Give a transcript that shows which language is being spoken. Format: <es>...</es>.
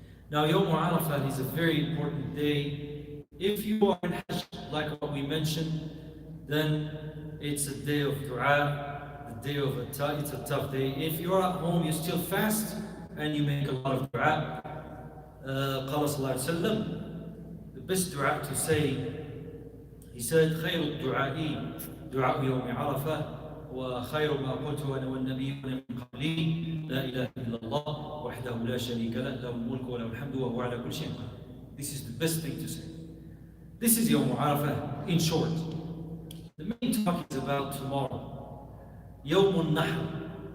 <en>Now, Yawm Arafah is a very important day. If you are in Hajj, like what we mentioned, then it's a day of dua, the day of it's a tough day. If you're at home, you still fast and you make a lot of dua.</en> <ar>قال صلى الله عليه وسلم,</ar> <en>the best dua to say, he said,</en> <ar>خير الدعاء دعاء يوم عرفة وخير ما قلته أنا والنبيون من قبلي لا إله إلا الله وحده لا شريك له له الملك وله الحمد وهو على كل شيء قدير.</ar> <en>This is the best thing to say. This is Yawm Arafah in short. The main talk is about tomorrow. Yawm al-Nahr.</en>